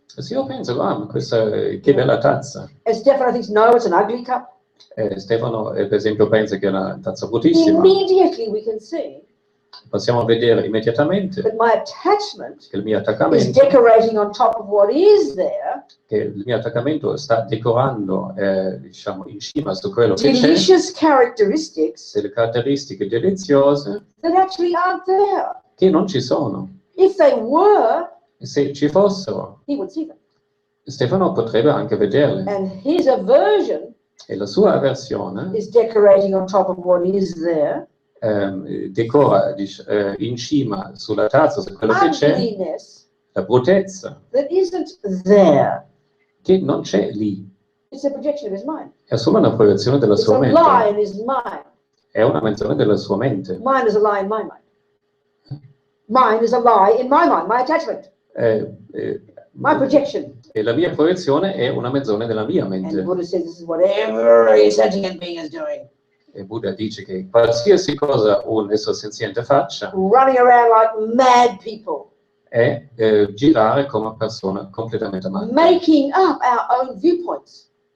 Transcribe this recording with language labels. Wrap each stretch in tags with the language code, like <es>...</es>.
<it>Se io penso, ma che bella tazza.</it> <en>and Stefano thinks, no, it's an ugly cup,</en> <it>Stefano, per esempio, pensa che è una tazza bruttissima.</it> <en>immediately we can see</en> <it>Possiamo vedere immediatamente</it> <en>that my attachment</en> <it>che il mio</it> <en>is</en> <it>attaccamento,</it> <en>decorating on top of what is there,</en> <it>sta decorando, diciamo, in cima su quello che c'è,</it> <en>delicious characteristics</en> <it>delle caratteristiche deliziose</it> <en>that actually aren't there.</en> <it>che non ci sono.</it> <en>If they were,</en> <it>E se ci fossero,</it> <en>he would see them.</en> <it>Stefano potrebbe anche vederle.</it> <en>And his aversion</en> <it>E la sua avversione</it> <en>is decorating on top of what is there.</en> <it>decora in cima sulla tazza su quello che c'è,</it> <en>Ugliness</en> <it>la bruttezza</it> <en>that isn't there.</en> <it>che non c'è lì.</it> <en>It's a projection of his mind.</en> <it>È solo una proiezione della</it> <en>It's</en> <it>sua</it> <en>a lie</en> <it>mente.</it> <en>in his mind.</en> <it>È una menzione della sua mente.</it> <en>Mine is a lie in my mind. Mine is a lie in my mind, my attachment, my projection.</en> <it>E la mia proiezione è una menzione della mia</it> <en>And</en> <it>mente.</it> <en>Buddha says this is what every sentient being is doing.</en> <it>E Buddha dice che qualsiasi cosa un essere senziente faccia</it> <en>Running around like mad people,</en> <it>è girare come persona completamente matta.</it> <en>making up our own viewpoints.</en>